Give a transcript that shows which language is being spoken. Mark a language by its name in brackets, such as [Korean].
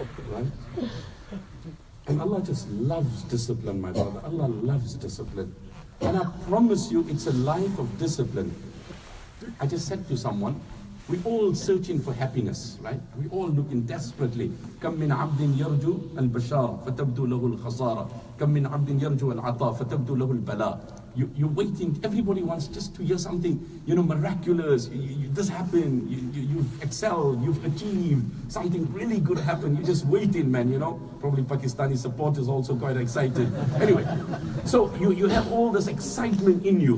[English] Right? And Allah just loves discipline, my brother. Allah loves discipline. And I promise you, it's a life of discipline. I just said to someone, we're all searching for happiness, right? We're all looking desperately. [Arabic] كم من عبد يرجو البشارة فتبدو له الخسارة. كم من عبد يرجو العطاء فتبدو له البلاء. [English] You're waiting, everybody wants just to hear something, miraculous. This happened, you've excelled, you've achieved, something really good happened. You're just waiting, man, Probably Pakistani supporters also quite excited. Anyway, so you have all this excitement in you.